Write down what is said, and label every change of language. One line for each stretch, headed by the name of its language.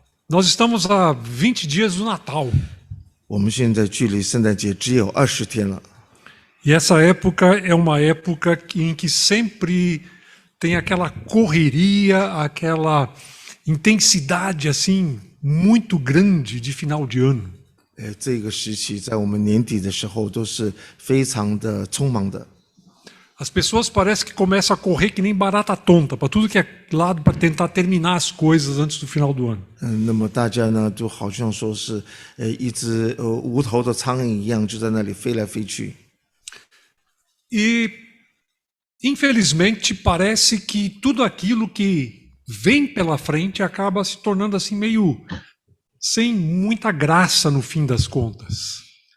Portuguese: Nós estamos a 20 dias do Natal.
Chinese: 我们现在距离圣诞节只有20天了。
Portuguese: E essa época é uma época em que sempre tem aquela correria, aquela intensidade assim muito grande de final de ano.
Chinese: 这个时期在我们年底的时候都是非常的匆忙的。
Portuguese: As pessoas parecem que começam a correr que nem barata tonta, para tudo que é lado, para tentar terminar as coisas antes do final do ano.
Chinese: 那么大家呢，就好像说是一只无头的苍蝇一样，就在那里飞来飞去。
Portuguese: E, infelizmente, parece que tudo aquilo que vem pela frente acaba se tornando assim meio sem muita graça no fim das contas.